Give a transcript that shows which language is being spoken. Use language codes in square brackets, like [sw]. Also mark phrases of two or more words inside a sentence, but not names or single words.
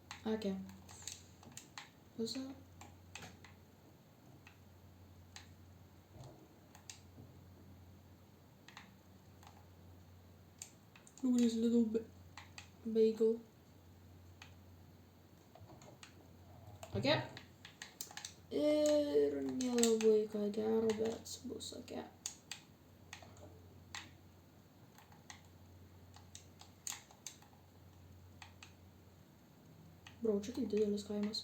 [lt] Okay. Visą. [en] Nobody's little bagel. [lt] Okay. Ir nelabai ką gero, bet bus okay. Bro, čia tai didelis kaimas.